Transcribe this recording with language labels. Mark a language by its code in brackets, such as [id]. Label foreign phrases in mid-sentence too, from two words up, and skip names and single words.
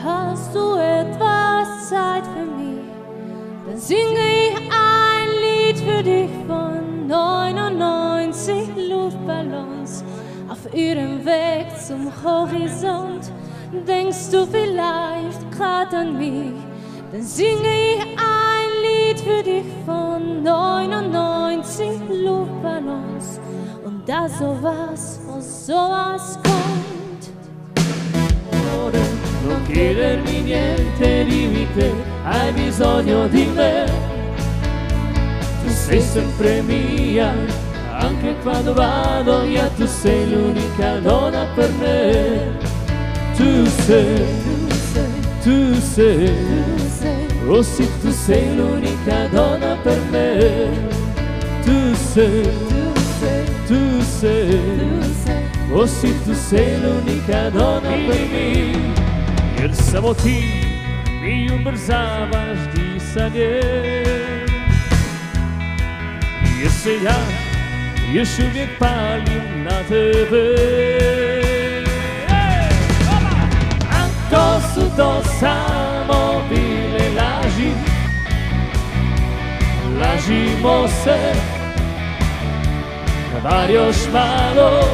[de] hast du etwas Zeit für mich, dann singe ich ein Lied für dich von 99 Luftballons auf ihrem Weg zum Horizont. Denkst du vielleicht grad an mich, dann singe ich ein Lied für dich von 99 Luftballons. Und da sowas von sowas kommt. [it] Amore, non chiedermi niente, dimmi che hai bisogno di me. Tu sei sempre mia, anche quando vado via, tu sei l'unica donna per me. Tu sei, oh sì, tu sei l'unica donna per me. Tu sei, oh sì, tu sei l'unica donna per me. [hr] Jer samo ti mi ubrzavaš disanje, jer se ja još uvijek palim na tebe. To su to samo bile laži, lažimo se, bar još malo.